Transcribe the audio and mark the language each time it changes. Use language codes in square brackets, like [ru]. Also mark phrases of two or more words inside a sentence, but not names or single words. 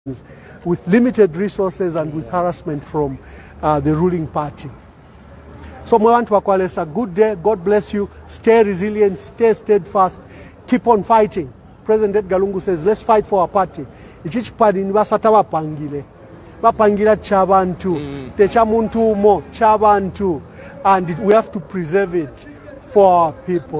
[en] with limited resources and with harassment from the ruling party. So Mwantu Wakwalesa, good day, God bless you, stay resilient, stay steadfast, keep on fighting. President Edgar Lungu says, let's fight for our party. [bem] Ichichi party ni basata bapangile. Bapangira chabantu, techa muntu mo, chabantu. [en] And we have to preserve it for our people.